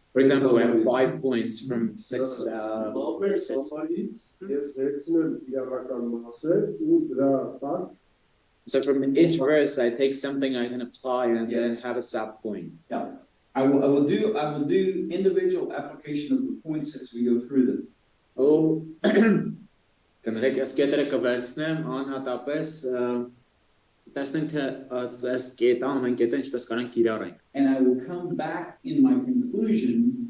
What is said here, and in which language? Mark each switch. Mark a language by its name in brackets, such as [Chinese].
[English] For example, we have 5 points from 6 [Armenian] Սոմալից ես վերցնեմ իրավական մասը ու դրա տակ [English] So from each verse I take something I can apply and then Yes. have a sub point. Yeah, I will do individual application of the points as we go through them. [Armenian] Ու կներեք այս կետերը կվերցնեմ անհատապես Տեսնենք թե այս կետը ամեն կետը ինչպես կարանք կիրառենք։ [English] And I will come back in my conclusion